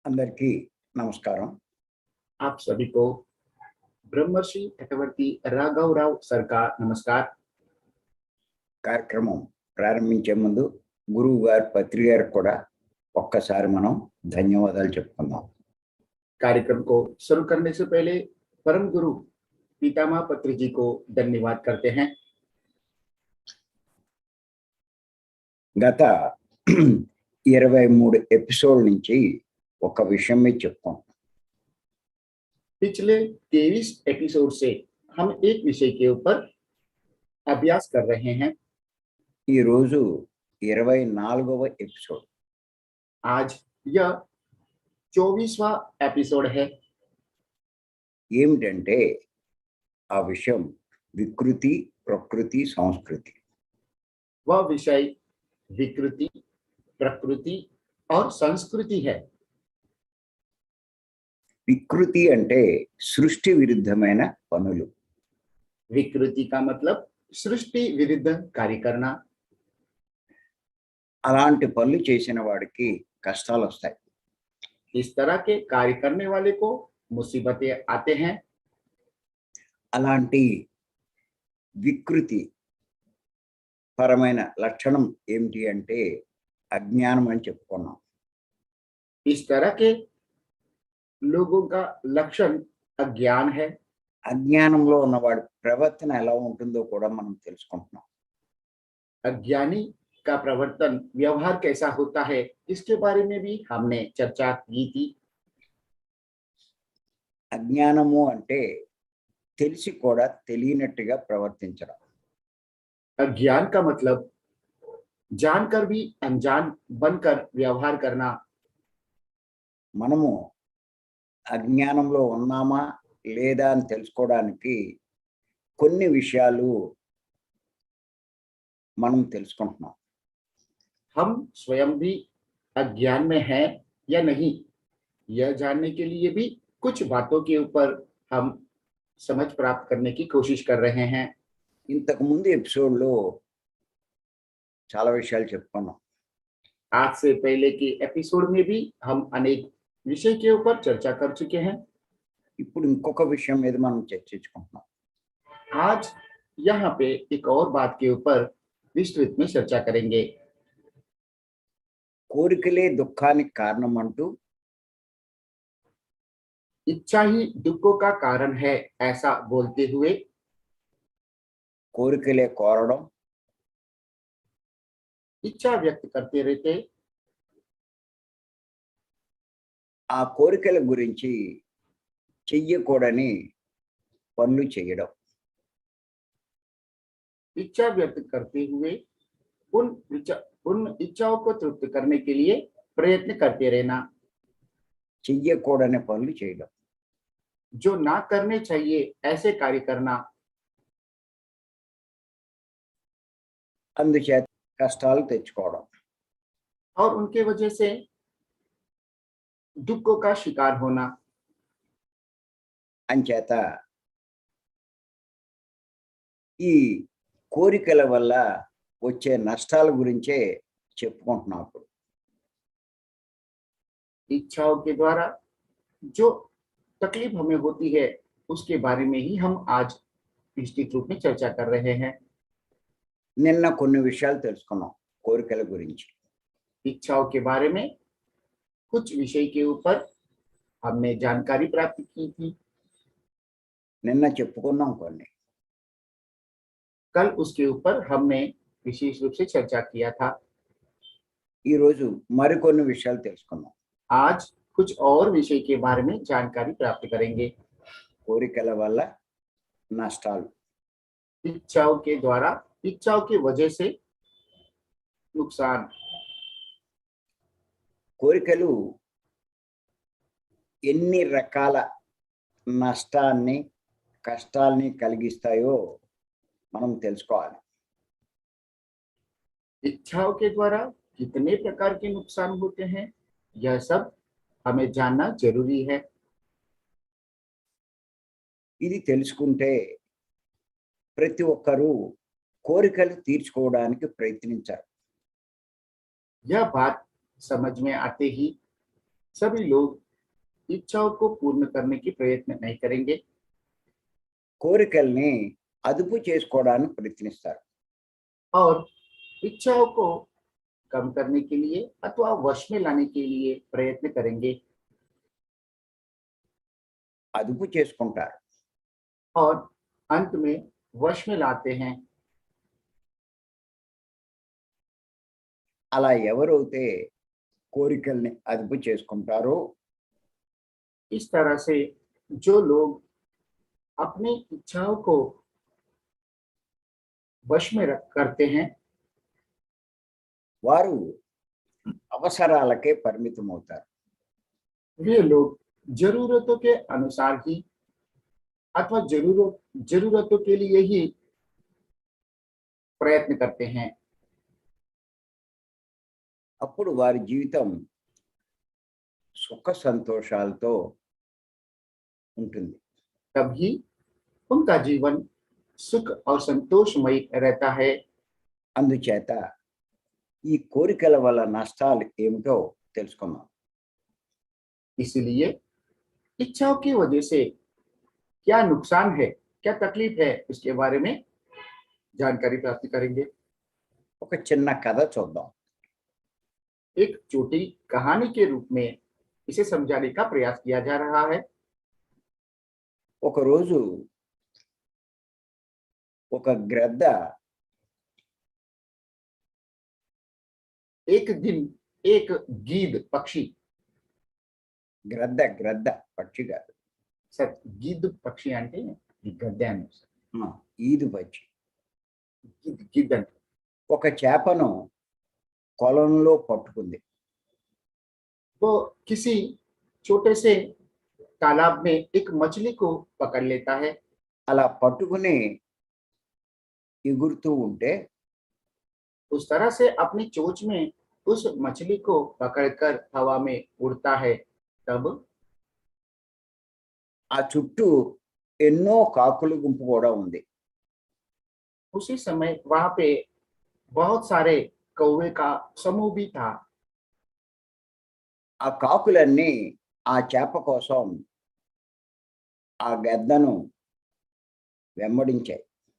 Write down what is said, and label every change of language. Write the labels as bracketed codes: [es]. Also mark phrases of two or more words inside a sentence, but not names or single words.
[te] అందరికీ నమస్కారం. [hi] आप सभी को ब्रह्मर्षि चक्रवर्ती राघवराव सर का नमस्कार। [te] కార్యక్రమం ప్రారంభించే ముందు గురువు గారి పత్రి గారికి కూడా ఒక్కసారి మనం ధన్యవాదాలు చెప్పుకుందాం. [hi] कार्यक्रम को शुरू करने से पहले परम गुरु पितामह पत्री जी को धन्यवाद करते हैं। [te] గత 23 ఎపిసోడ్ నుంచి ఒక విషయం మీద చెప్పుకుంటాం. [hi] पिछले 23 एपिसोड से हम एक विषय के ऊपर अभ्यास कर रहे हैं। [te] ఈ రోజు 24వ ఎపిసోడ్. [hi] आज यह 24वां एपिसोड है। [te] ఏమిటంటే ఆ విషయం వికృతి, ప్రకృతి, సంస్కృతి. [hi] वह विषय विकृति, प्रकृति और संस्कृति है। [te] వికృతి అంటే సృష్టి విరుద్ధమైన పనులు. [hi] विकृति का मतलब सृष्टि विरुद्ध कार्य करना। [te] అలాంటి పనులు చేసిన వాడికి కష్టాలు వస్తాయి. [hi] इस तरह के कार्य करने वाले को मुसीबतें आते हैं। [te] అలాంటి వికృతి పరమైన లక్షణం ఏమిటి అంటే అజ్ఞానం అని చెప్పుకున్నాం. [hi] इस तरह के लोगों का लक्षण अज्ञान है। [te] అజ్ఞానంలో ఉన్నవాడి ప్రవర్తన ఎలా ఉంటుందో కూడా మనం తెలుసుకుంటున్నాం. [hi] अज्ञानी का प्रवर्तन व्यवहार कैसा होता है इसके बारे में भी हमने चर्चा की थी। [te] అజ్ఞానము అంటే తెలిసి కూడా తెలియనట్టుగా ప్రవర్తించడం. [hi] अज्ञान का मतलब जानकर भी अनजान बनकर व्यवहार करना। [te] మనము అజ్ఞానంలో ఉన్నామా లేదా అని తెలుసుకోవడానికి కొన్ని విషయాలు మనం తెలుసుకుంటున్నాం. [hi] हम स्वयं भी अज्ञान में हैं या नहीं, यह जानने के लिए भी कुछ बातों के ऊपर हम समझ प्राप्त करने की कोशिश कर रहे हैं। [te] ఇంతకు ముందు ఎపిసోడ్లో చాలా విషయాలు చెప్పుకున్నాం. [hi] आज से पहले के एपिसोड में भी हम अनेक विषय के ऊपर चर्चा कर चुके हैं। [te] ఇప్పుడు ఇంకొక విషయం మీద మనం చర్చించుకుంటున్నాం. [hi] आज यहाँ पे एक और बात के ऊपर विस्तृत में चर्चा करेंगे। [te] కోరికలే దుఃఖానికి కారణం అంటూ [hi] इच्छा ही दुखों का कारण है ऐसा बोलते हुए [te] కోరికలే కోరడం, [hi] इच्छा व्यक्त करते रहते, [te] ఆ కోరికల గురించి చెయ్యకూడని పనులు చేయడం. [hi] इच्छा व्यक्त करते हुए उन इच्छाओं को तृप्त करने के लिए प्रयत्न करते रहना। [te] చెయ్యకూడని పనులు చేయడం, [hi] जो ना करने चाहिए ऐसे कार्य करना। [te] అందుచేత కష్టాలు తెచ్చుకోవడం. [hi] और उनके वजह से दुखों का शिकार होना। [te] అంచేత ఈ కోరికల వల్ల వచ్చే నష్టాల గురించే చెప్పుకుంటున్నాం. ఇప్పుడు [hi] इच्छाओं के द्वारा जो तकलीफ हमें होती है उसके बारे में ही हम आज विस्तृत रूप में चर्चा कर रहे हैं। [te] నిన్న కొన్ని విషయాలు తెలుసుకున్నాం కోరికల గురించి. [hi] इच्छाओं के बारे में कुछ विषय के ऊपर हमने जानकारी प्राप्त की थी। [te] నిన్న చెప్పుకున్నాం కొన్ని. [hi] कल उसके ऊपर हमने विशेष रूप से चर्चा किया था। [te] ఈరోజు మరికొన్ని విషయాలు తెలుసుకున్నాం. [hi] आज कुछ और विषय के बारे में जानकारी प्राप्त करेंगे। [te] కోరికల వల్ల నష్టాలు. [hi] इच्छाओं के द्वारा, इच्छाओं की वजह से नुकसान। [te] కోరికలు ఎన్ని రకాల నష్టాన్ని, కష్టాల్ని కలిగిస్తాయో మనం తెలుసుకోవాలి. [hi] इच्छाओं के द्वारा कितने प्रकार के नुकसान होते हैं यह सब हमें जानना जरूरी है। [te] ఇది తెలుసుకుంటే ప్రతి ఒక్కరూ కోరికలు తీర్చుకోవడానికి ప్రయత్నించారు. [hi] यह बात समझ में आते ही सभी लोग इच्छाओं को पूर्ण करने की प्रयत्न नहीं करेंगे [te] కోరికల్ని అదుపు చేసుకోవడానికి ప్రయత్నిస్తారు. [hi] और इच्छाओं को कम करने के लिए अथवा वश में लाने के लिए प्रयत्न करेंगे [te] అదుపు చేసుకుంటారు. [hi] और अंत में वश में लाते हैं [te] అలా ఎవరైతే కోరికల్ని అదుపు చేసుకుంటారో [hi] इस तरह से जो लोग अपनी इच्छाओं को वश में रख करते हैं [te] వారు అవసరాలకే పరిమితం అవుతారు. [hi] वे लोग जरूरतों के अनुसार ही अथवा जरूरतों के लिए ही प्रयत्न करते हैं [te] అప్పుడు వారి జీవితం సుఖ సంతోషాలతో ఉంటుంది. [hi] तभी उनका जीवन सुख और संतोषमय रहता है [te] అందుచేత ఈ కోరికల వల్ల నష్టాలు ఏమిటో తెలుసుకుందాం. [hi] इसलिए इच्छाओं की वजह से क्या नुकसान है क्या तकलीफ है इसके बारे में जानकारी प्राप्त करेंगे [te] ఒక చిన్న కథ చూద్దాం. [hi] एक छोटी कहानी के रूप में इसे समझाने का प्रयास किया जा रहा है [te] ఒకరోజు ఒక గ్రద్ద [hi] एक दिन एक गीद पक्षी [te] గ్రద్ద గ్రద్ద పక్షి కాదు, [hi] सर गीद पक्षी [te] అంటే ఈ గద్దె అని ఈదు పక్షి గిద్ద అంటే ఒక చేపను కొలంలో పట్టుకుంది. [hi] वो किसी छोटे से तालाब में एक मछली को पकड़ लेता है [te] అలా పట్టుకుని ఎగురుతూ ఉంటే [hi] उस तरह से अपनी चोंच में उस मछली को पकड़कर हवा में उड़ता है तब [te] ఆ చుట్టూ ఎన్నో కాకుల గుంపు కూడా ఉంది. [hi] उसी समय वहां पे बहुत सारे कौवे का समूह भी था [te] ఆ కాకులన్నీ ఆ చేప కోసం ఆ గద్దను వెంబడించాయి.